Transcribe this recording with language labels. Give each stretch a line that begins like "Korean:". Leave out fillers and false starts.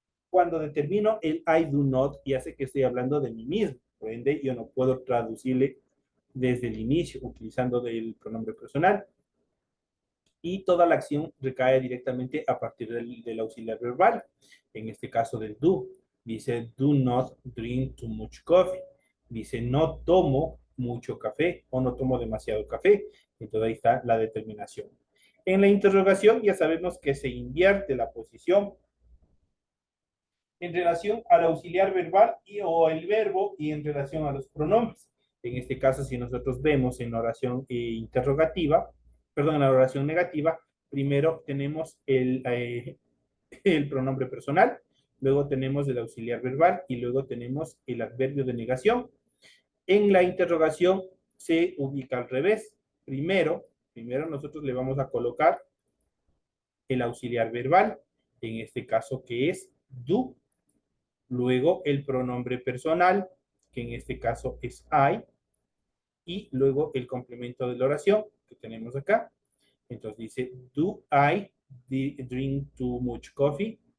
Spanish: Cuando determino el
English: I do not,
Spanish: ya sé que estoy hablando de mí mismo. Por ende, yo no puedo traducirle desde el inicio utilizando el pronombre personal. Y toda la acción recae directamente a partir del auxiliar verbal. En este caso del do. Dice,
English: do not drink too much coffee.
Spanish: Dice, no tomo mucho café o no tomo demasiado café. Entonces ahí está la determinación. En la interrogación ya sabemos que se invierte la posición en relación al auxiliar verbal o el verbo y en relación a los pronombres. En este caso, si nosotros vemos en la oración interrogativa, perdón, en la oración negativa, primero tenemos el pronombre personal, luego tenemos el auxiliar verbal y luego tenemos el adverbio de negación. En la interrogación se ubica al revés. Primero nosotros le vamos a colocar el auxiliar verbal, en este caso que es do. Luego el pronombre personal, que en este caso es I, y luego el complemento de la oración que tenemos acá. Entonces dice,
English: do I drink too much coffee?